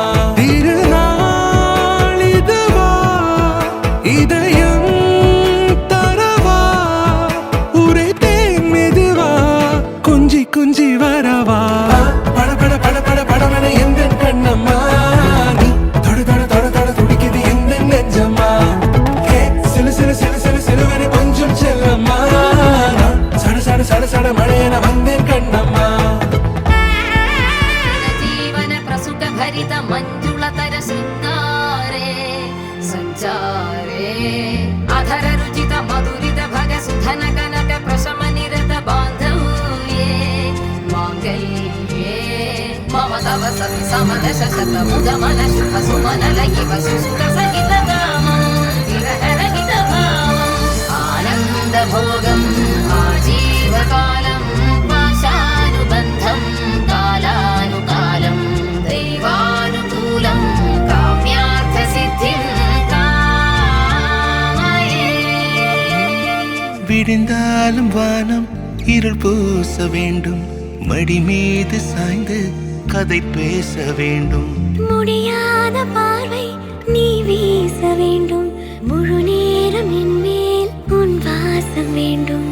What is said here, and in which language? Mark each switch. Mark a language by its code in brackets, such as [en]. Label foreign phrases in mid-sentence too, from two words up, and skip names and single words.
[ta] திருநாள் இதுவா இதயம் தரவா உரைத்தேன் மெதுவா கொஞ்சி கொஞ்சி வரவா பட பட பட பட படவென எந்தன் கண்ணம்மா. நீ தொட தொட தொட தொட துடிக்குது எந்த நெஞ்சம்மா. சிலு சிலு சிலு சிலு சிலுவென கொஞ்சம் செல்லம்மா. சட சட சட சட மழையென வந்தேன் கண்ணம்மா. [sa] जीवन प्रसुख भरित मंजुलतर शृंगारे संचारे अधर रुचित मधुरित भग सुधन कनक प्रशम निरत बांधव्ये मांगल्ये मम तव सति समदश शत मुदमन शुभ सुमन लयिव सुसुख सहित कामं विरह रहित भावम् आनंद भोगम् आजीवकालं पाशानुबन्धं कालानुकालं दैवानुकूलं काम्यार्थ सिद्धिं कामये. [ta] விடிந்தாலும் வானம் இருள் பூச வேண்டும். மடி மீது சாய்ந்து கதை பேச வேண்டும். முடியாத பார்வை நீ வீச வேண்டும். முழு நேரம் என் மேல் உன் வாசம் வேண்டும்.